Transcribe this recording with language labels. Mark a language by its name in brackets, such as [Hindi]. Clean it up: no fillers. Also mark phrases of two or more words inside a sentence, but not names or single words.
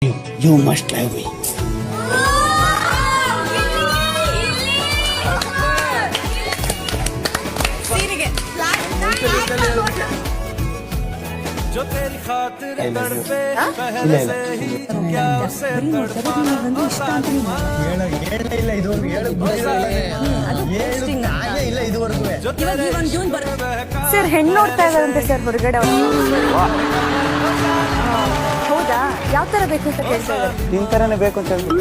[English] You must love me. [Hindi] जो तेरी खातिर तड़पे पहले से ही क्या उसे तड़पाना [Kannada] ಸರ್ ಹೆಣ್ಣು ನೋಡ್ತಾ ಇದ್ದಾರಂತೆ ಸರ್ ಹೊರಗಡೆ ಹೌದಾ ಯಾವ ತರ ಬೇಕು ಅಂತ ಕೇಳ್ತಾ ಇದ್ದಾರೆ ನಿನ್ ತರನೇ ಬೇಕು ಅಂತ ಹೇಳಿ.